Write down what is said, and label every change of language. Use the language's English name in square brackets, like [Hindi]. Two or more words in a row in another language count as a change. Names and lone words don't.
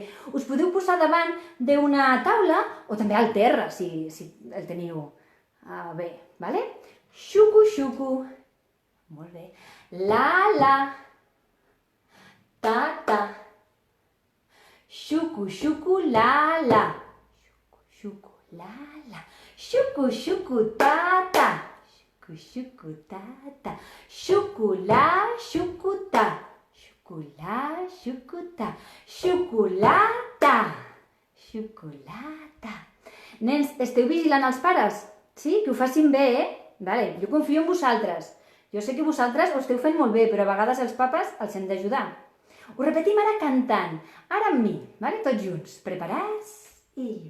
[Catalan] Us podeu posar davant d'una taula o també al terra, si el teniu bé, vale? Xucu, xucu. Molt bé. La, la. Ta, ta. Xucu, xucu, la, la. Xucu, xucu, la, la. Xucu, xucu, ta, ta. Xucu, xucutata. Xuculà, xucutà. Xuculà, xucutà. Xocolata. Xocolata. Nens, esteu vigilant els pares? Sí? Que ho facin bé, Vale, jo confio en vosaltres. Jo sé que vosaltres ho esteu fent molt bé, però a vegades els papes els hem d'ajudar. Ho repetim ara cantant. Ara amb mi, vale? Tots junts. Preparats? I...